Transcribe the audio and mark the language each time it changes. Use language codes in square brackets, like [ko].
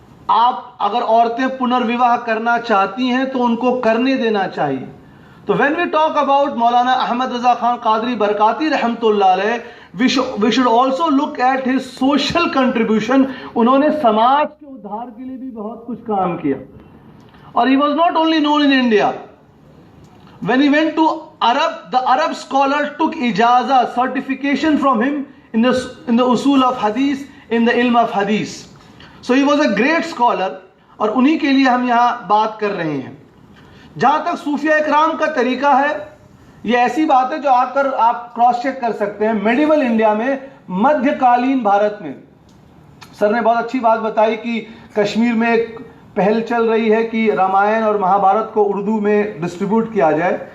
[hi] आप अगर औरतें पुनर्विवाह करना चाहती हैं तो उनको करने देना चाहिए। [en] तो when we talk about Maulana Ahmad Raza Khan Qadri Barkati रहमतुल्लाह अलैह, we should also look at his social contribution. [hi] उन्होंने समाज के उद्धार के लिए भी बहुत कुछ काम किया। [en] और he was not only known in India. When he went to the Arab scholar took ijaza, certification from him in the usul of hadith, in the ilm of hadith. So he was a great scholar, [hi] और उन्हीं के लिए हम यहाँ बात कर रहे हैं। जहाँ तक सूफिया इकराम का तरीका है, ये ऐसी बात है जो आकर आप क्रॉस चेक कर सकते हैं। मेडिवल इंडिया में, मध्यकालीन भारत में, सर ने बहुत अच्छी बात बताई कि कश्मीर में एक पहल चल रही है कि रामायण और महाभारत को उर्दू में डिस्ट्रीब्यूट किया जाए।